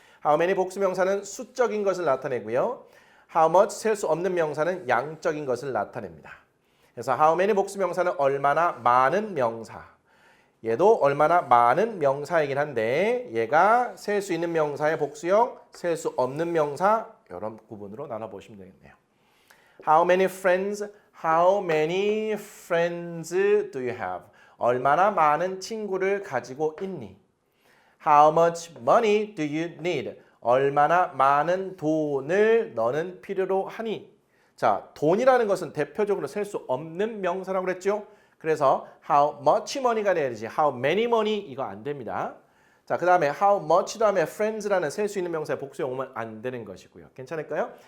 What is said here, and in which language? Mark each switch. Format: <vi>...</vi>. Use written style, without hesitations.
<ko>how many 복수 명사는 수적인 것을 나타내고요. how much 셀 수 없는 명사는 양적인 것을 나타냅니다. 그래서 how many 복수 명사는 얼마나 많은 명사. 얘도 얼마나 많은 명사이긴 한데 얘가 셀 수 있는 명사의 복수형, 셀 수 없는 명사 이런 구분으로 나눠보시면 되겠네요.</ko> <en>How many friends? How many friends do you have?</en> <ko>얼마나 많은 친구를 가지고 있니?</ko> <en>How much money do you need?</en> <ko>얼마나 많은 돈을 너는 필요로 하니? 자, 돈이라는 것은 대표적으로 셀 수 없는 명사라고 그랬죠? 그래서 how much money가 돼야 되지.</ko> <en>how many money</en> <ko>이거 안 됩니다. 자, 그 다음에 how much 다음에 friends라는 셀 수 있는 명사의 복수형 오면 안 되는 것이고요. 괜찮을까요?</ko>